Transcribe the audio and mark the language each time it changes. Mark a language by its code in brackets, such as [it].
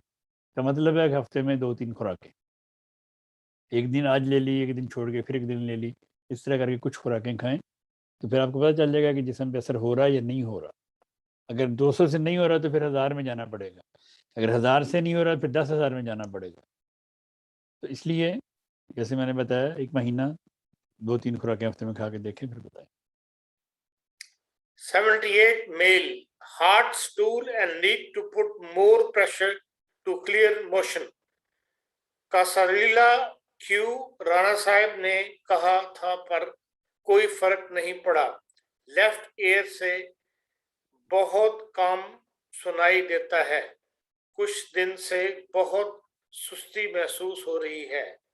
[ur] اس کا مطلب ہے کہ ہفتے میں 2-3 خوراکیں, ایک دن آج لے لی, ایک دن چھوڑ کے پھر ایک دن لے لی, اس طرح کر کے کچھ خوراکیں کھائیں, تو پھر آپ کو پتہ چل جائے گا کہ جسم پہ اثر ہو رہا ہے یا نہیں ہو رہا. اگر 200 سے نہیں ہو رہا تو پھر 1000 میں جانا پڑے گا, اگر 1000 سے نہیں ہو رہا پھر 10,000 میں جانا پڑے گا. تو اس لیے جیسے میں نے بتایا, ایک مہینہ 2-3 خوراکیں ہفتے میں کھا کے دیکھیں پھر بتائیں. [en] 78 male, hard stool and need to put more pressure to clear motion. [ur] کاساریلا کیو رانا صاحب نے کہا تھا پر کوئی فرق نہیں پڑا. لیفٹ ایئر سے بہت کام سنائی دیتا ہے, کچھ دن سے بہت سستی محسوس ہو رہی ہے.